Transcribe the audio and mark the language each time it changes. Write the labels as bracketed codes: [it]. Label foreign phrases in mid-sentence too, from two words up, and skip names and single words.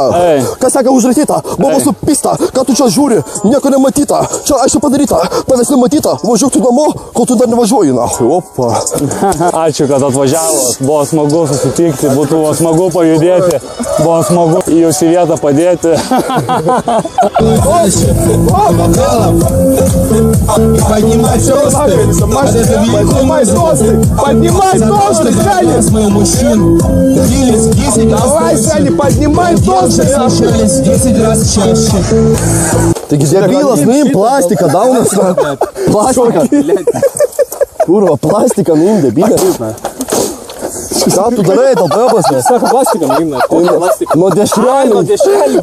[lt] Kas seka užratyta, buvo supista, ką tu čia žiūri, nieko nematyta. Čia aišku padaryta, tavęs nematyta, važiuok tu namo, kol tu dar nevažiuoji, na. Opa. Ačiū, kad atvažiavot. Buvo smagu susitikti, būtų smagu pajudėti, buvo smagu į jūsų vietą padėti. [ru] Поднимай тосты, давай, Саня, поднимай тосты. [lt] Taigi debilas, nuim plastiką, daunas. Plastiką. Kurva, plastiką nuim, debilė. Ką tu darai, tau pėpas, ne? Sako, plastiką nuimna. Nuo dešrelių. Nuo dešrelių.